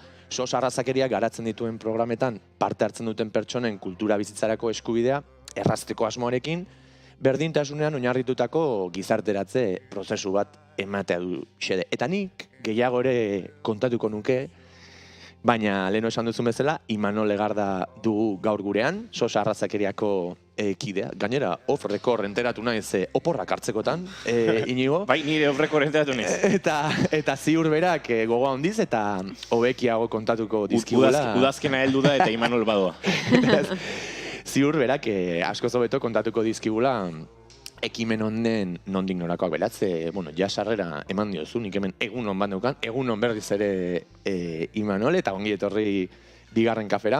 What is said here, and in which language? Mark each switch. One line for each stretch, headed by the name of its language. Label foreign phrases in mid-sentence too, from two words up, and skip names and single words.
Basque: Sos arrazakeria garatzen dituen programetan parte hartzen duten pertsonen kultura bizitzarako eskubidea errazteko asmoarekin, berdintasunean oinarritutako gizarteratze prozesu bat ematea du xede. Eta nik gehiago ere kontatuko nuke, baina leheno esan duzun bezala, Imanol Legarda dugu gaur gurean, sos arrazakeriako kidea. Gainera, off-record enteratu naiz oporrak hartzekotan, Inigo. Bai, nire off-record enteratu naiz. Eta ziur berak gogoa handiz eta hobekiago kontatuko dizkigula. Udazkena heldu da eta Imanol badoa. Ziur berak asko zobeto kontatuko dizkigula ekimen honen nondik norakoak beratze, ja sarrera eman diozu, nik hemen egunon bat neukan, egunon berriz ere Imanol, eta ongi etorri bigarren kafera.